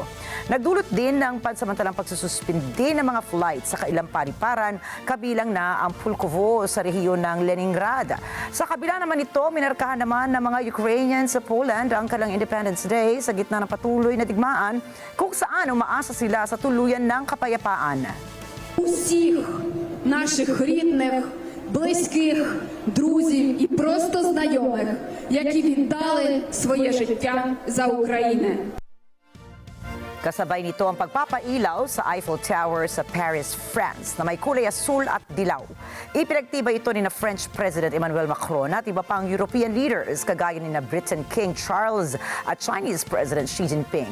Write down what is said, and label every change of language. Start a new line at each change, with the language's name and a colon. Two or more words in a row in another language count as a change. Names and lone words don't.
Filipino: Nagdulot din ng pansamantalang pagsususpindi ng mga flights sa kailang paliparan, kabilang na ang Pulkovo sa rehiyon ng Leningrad. Sa kabila naman ito, minarkahan naman ng mga Ukrainians sa Poland ang kanilang Independence Day sa gitna ng patuloy na digmaan kung saan umaasa sila sa tuluyan ng kapayapaan.
Ukrainian: Усіх наших рідних, близьких, друзів і просто знайомих, які віддали своє життя за Україну.
Filipino: Kasabay nito ang pagpapailaw sa Eiffel Tower sa Paris, France na may kulay asul at dilaw. Ipinagtibay ito ni na
English: French President
Filipino: Emmanuel Macron at iba pang
English: European leaders
Filipino: kagaya ni na Britain King Charles at
English: Chinese President
Filipino: Xi Jinping.